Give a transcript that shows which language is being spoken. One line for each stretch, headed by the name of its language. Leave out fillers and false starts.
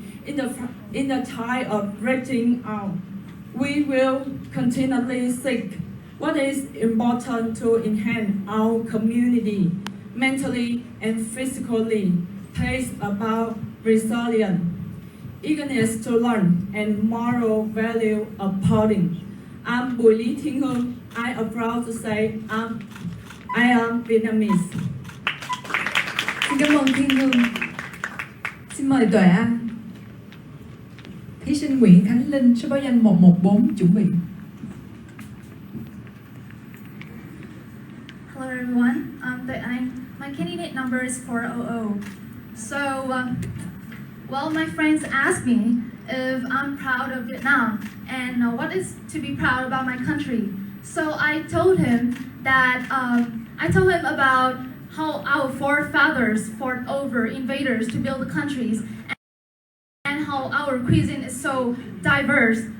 English: In the time of reaching out, we will continually seek what is important to enhance our community, mentally and physically, place about resilience, eagerness to learn, and moral value upholding. I'm Bùi Lý Thiên Hương. I am proud to say I am Vietnamese.
Vietnamese: Xin cảm ơn Thiên Hương. Xin mời Tuệ Anh, thí sinh Nguyễn Khánh Linh số báo danh 114 chuẩn bị.
English: Hello everyone, I'm Tuệ Anh. My candidate number is 400. So, well, my friends asked me if I'm proud of Vietnam and what is to be proud about my country. So I told him that about how our forefathers fought over invaders to build the countries and how our cuisine is so diverse.